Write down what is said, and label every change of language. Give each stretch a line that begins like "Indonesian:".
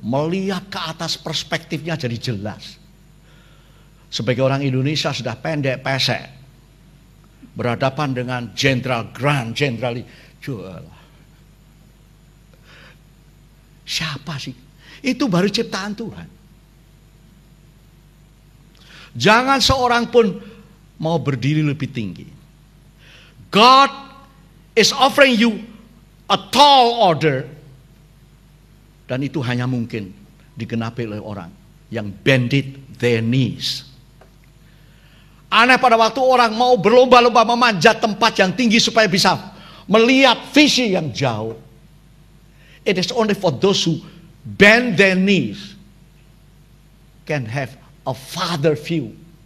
Indonesian: Melihat ke atas perspektifnya jadi jelas. Sebagai orang Indonesia sudah pendek pesek, berhadapan dengan Jenderal Grant, Jenderal jual. Siapa sih? Itu baru ciptaan Tuhan. Jangan seorang pun mau berdiri lebih tinggi.
English: God is offering you a tall order.
Indonesian: Dan itu hanya mungkin digenapi oleh orang yang
English: bended their knees.
Indonesian: Aneh pada waktu orang mau berlomba-lomba memanjat tempat yang tinggi supaya bisa melihat visi yang jauh.
English: It is only for those who bend their knees can have a farther view.